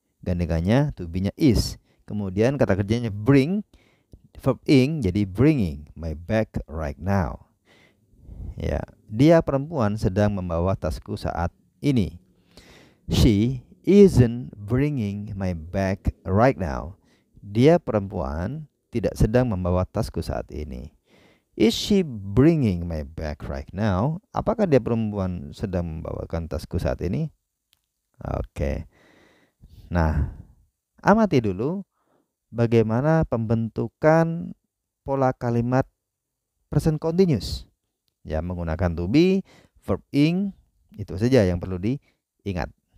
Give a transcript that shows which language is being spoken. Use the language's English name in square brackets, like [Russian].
[Indonesian] gandengannya to be-nya is. Kemudian kata kerjanya bring, verb ing jadi [English] bringing my bag right now. [Indonesian] Ya, dia perempuan sedang membawa tasku saat ini. [English] She isn't bringing my bag right now. [Indonesian] Dia perempuan tidak sedang membawa tasku saat ini. [English] Is she bringing my bag right now? [Indonesian] Apakah dia perempuan sedang membawakan tasku saat ini? Oke. Nah, amati dulu bagaimana pembentukan pola kalimat present continuous. Ya, menggunakan to be, verb ing, itu saja yang perlu diingat.